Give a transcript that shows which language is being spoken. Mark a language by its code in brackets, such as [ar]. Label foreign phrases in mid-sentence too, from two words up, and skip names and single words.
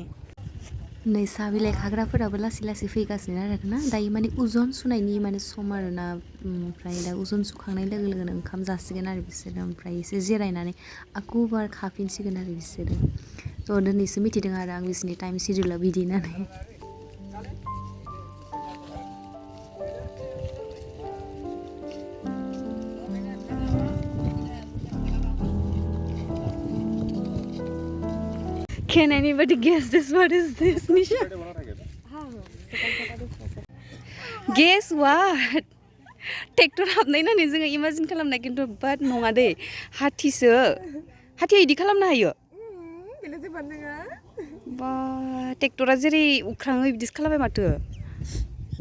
[brx] नै साहा बिलाइ खाग्राफोराबो लासै लासै फैगासिनो आरोना दायो माने उजन सुनायनि माने सम आरोना ओमफ्राय दा उजन सुखांनाय लोगो लोगोनो ओंखाम जासिगोन आरो बिसोरो ओमफ्राय एसे जिरायनानै आकु बार खाफिनसिगोन आरो बिसोरो थ' दिनैसो मिथिदों आरो आं बिसोरनि [en] time schedule [brx] बिदि होननानै [en] Can anybody guess this? What is this, Nisha? Guess what? [brx] ट्रेक्टर हाबनाय होननानै जोङो इमाजिन खालामनाय खिन्थु बाट नङा दे हाथिसो हाथिया इदि खालामनो हायो बा ट्रेक्टरा जेरै उख्राङो बिदिसो खालामबाय माथो